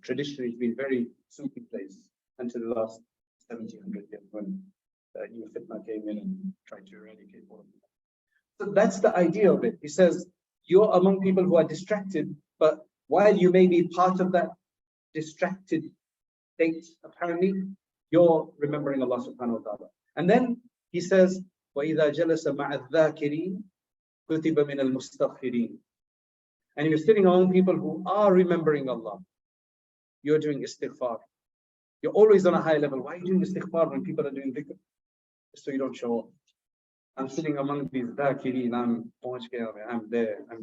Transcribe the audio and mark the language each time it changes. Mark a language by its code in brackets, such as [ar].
[en] Traditionally, it's been very Sufi place until the last 1700 years when new fitna came in and tried to eradicate all of them. So that's the idea of it. He says, you're among people who are distracted, but while you may be part of that distracted state, apparently, you're remembering Allah subhanahu wa ta'ala. [ar] And then he says, وَإِذَا جَلَسَ مَعَ الذَّاكِرِينَ كُتِبَ مِنَ الْمُسْتَغْفِرِينَ. [en] And you're sitting among people who are remembering Allah. You're doing istighfar. You're always on a high level. Why are you doing istighfar when people are doing dhikr? So you don't show up. I'm sitting among these dhakireen. I'm there.